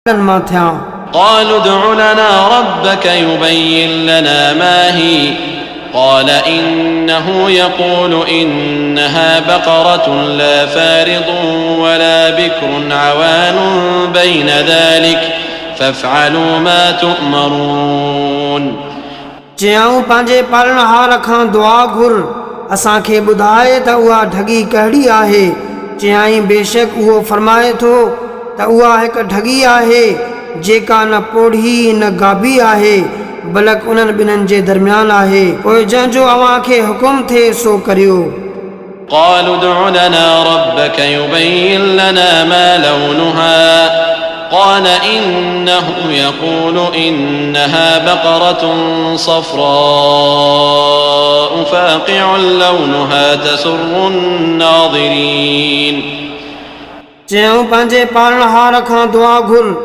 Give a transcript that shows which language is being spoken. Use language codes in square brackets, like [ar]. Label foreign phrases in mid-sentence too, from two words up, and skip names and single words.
[ar] قالوا ادع لنا ربك يبين لنا ما هي قال إنه يقول إنها بقرة لا فارض ولا بكر عوان بين ذلك فافعلوا ما تؤمرون [sd] چيائون پانجي پالنهار کان دعا گھر اسانکي ٻڌائي ته اها ڍڳي ڪهڙي آهي چيائين بيشڪ اهو فرمائي ٿو ته اها هڪ ڍڳي آهي जेका न पोढ़ी न गाबी आहे बल्कि उन्हनि ॿिन्हिनि जे दरमियान आहे पोइ जंहिंजो अव्हां खे हुकुम थिए सो करियो [ar] قالوا ادع لنا ربك يبين لنا ما لونها قال إنه يقول إنها بقرة صفراء فاقع لونها تسر الناظرين [sd] चयूं पंहिंजे पालनहार खां दुआ घुर